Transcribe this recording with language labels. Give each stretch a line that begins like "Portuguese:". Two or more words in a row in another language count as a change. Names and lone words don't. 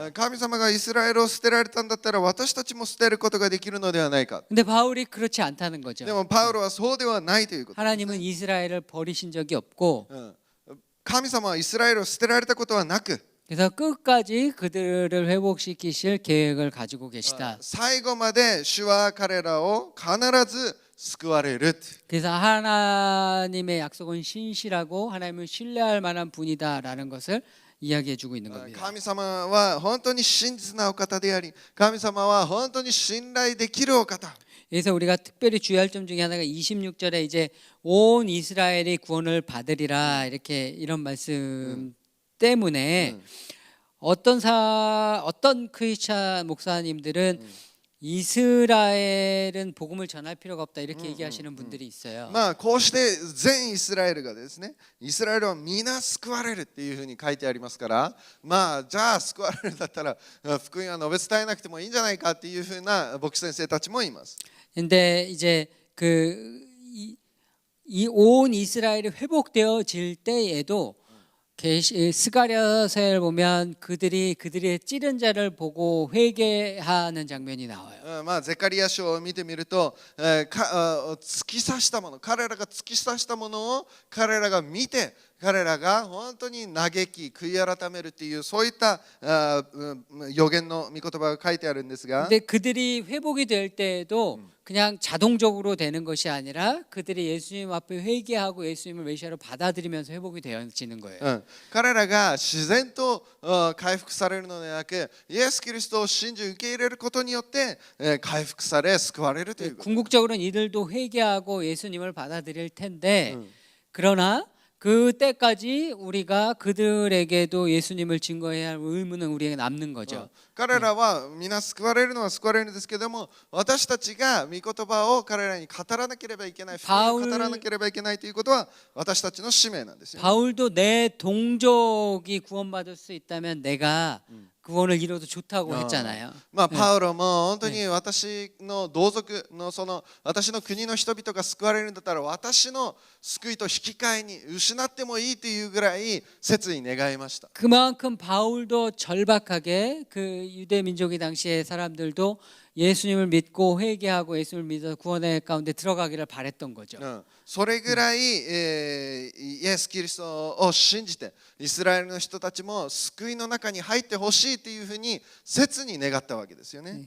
Japanese: 神様がイスラエルを捨てられたんだったら私たちも捨てることができるのではないか。
Korean: 근데 바울이 그렇지 않다는 거죠.
Japanese: でもパウロはそうではないということ。
Korean: 하나님은 이스라엘을 버리신 적이 없고
Japanese: 神様はイスラエルを捨てられたことはなく、
Korean: 그래서 끝까지 그들을 회복시키실 계획을 가지고 계시다.
Japanese: 最後まで主は彼らを必ず救われる。
Korean: 그래서 하나님의 약속은 신실하고 하나님을 신뢰할 만한 분이다라는 것을 이야기해주고 있는 겁니다.
Japanese: 神様は本当に真実なお方であり、神様は本当に信頼できるお方。
Korean: 그래서 우리가 특별히 주의할 점 중에 하나가 26절에 이제 온 이스라엘이 구원을 받으리라 이렇게 이런 말씀 때문에 어떤 크리스찬 목사님들은 이스라엘은 복음을 전할 필요가 없다 이렇게 얘기하시는 분들이 있어요.
Japanese: こうして全イスラエルがですね、イスラエルは皆救われるっていうふうに書いてありますから、じゃあ救われるんだったら福音は述べ伝えなくてもいいんじゃないかっていうふうな牧師先生たちもいます。
Korean: 근데 이제 이 온 이스라엘이 회복되어질 때에도 스가랴서를 보면 그들의 찌른 자를 보고 회개하는 장면이 나와요.
Japanese: まあ、ゼカリア書を見てみると、突き刺したもの、彼らが突き刺したものを彼らが見て、彼らが本当に嘆き、悔い改めるっていう、そういった予言の御言葉が書いてあるんですが、
Korean: 근데 그들이 회복이 될 때에도 그냥 자동적으로 되는 것이 아니라 그들이 예수님 앞에 회개하고 예수님을 메시아로 받아들이면서 회복이 되어지는 거예요.
Japanese: 彼らが自然と回復されるのではなく、イエス・キリストを信じ受け入れることによって回復され救われるということ。
Korean: 궁극적으로는 이들도 회개하고 예수님을 받아들일 텐데 그러나 그때까지 우리가 그들에게도 예수님을 증거해야 할 의무는 우리에게 남는 거죠.
Japanese: 彼らは皆救われるのは救われるんですけども、私たちが御言葉を彼らに語らなければいけない、福音を語らなければいけないということは私たちの使命なんですよ。
Korean: 바울도 내 동족이 구원받을 수 있다면 내가 구원을 이뤄도 좋다고 했잖아요.
Japanese: まあ、パウロも本当に私の同族の私の国の人々が救われるんだったら、私の救いと引き換えに失ってもいいというぐらい切に願いました。
Korean: 그만큼 바울도 절박하게 그 유대 민족의 당시의 사람들도 예수님을 믿고 회개하고 예수님을 믿어 구원의 가운데 들어가기를 바랬던 거죠.
Japanese: それぐらい、イエス・キリストを信じてイスラエルの人たちも救いの中に入ってほしいというふうに切に願ったわけですよね。